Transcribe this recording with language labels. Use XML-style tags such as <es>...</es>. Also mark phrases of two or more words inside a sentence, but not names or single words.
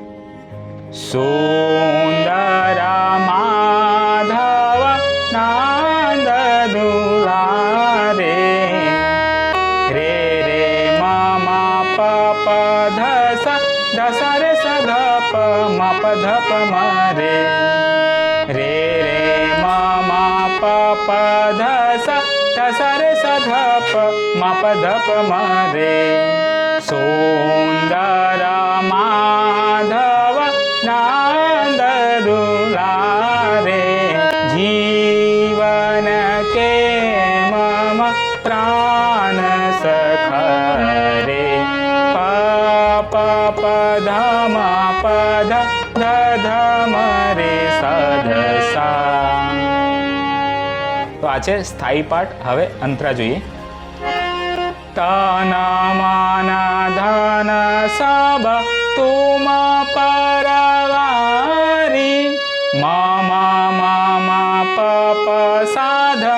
<hi>सुंदर माधव नंद दुलारे रे रे म प प ध स ध स रे स ध प म प ध प म रे रे रे म प प ध स ध स रे स ध प म प ध प म रे। सुंदर माधव नंद दुलारे जीवन के मम प्राण सखा रे। प प प ध म प ध ध ध म रे सा ध सा।</hi> <gu>તો આ છે સ્થાયી પાઠ। હવે અંતરા જોઈએ।</gu> <hi>तन मन धन सब तुम परवारी मम मम प प सा ध</hi>